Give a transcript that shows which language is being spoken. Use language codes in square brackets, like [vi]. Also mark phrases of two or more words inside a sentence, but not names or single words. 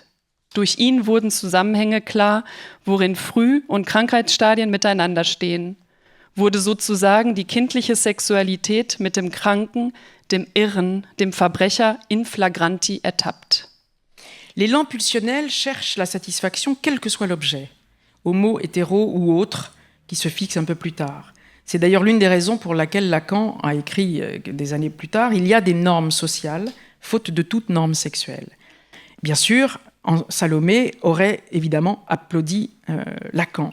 [de] Durch ihn wurden Zusammenhänge klar, worin Früh- und Krankheitsstadien miteinander stehen. Wurde sozusagen die kindliche Sexualität mit dem Kranken, dem Irren, dem Verbrecher [la] in flagranti [de] ertappt. [fr] L'élan pulsionnel cherche la satisfaction quel que soit l'objet, homo, hétéro ou autre, qui se fixe un peu plus tard. C'est d'ailleurs l'une des raisons pour laquelle Lacan a écrit des années plus tard « Il y a des normes sociales, faute de toute norme sexuelle ». Bien sûr, Salomé aurait évidemment applaudi Lacan.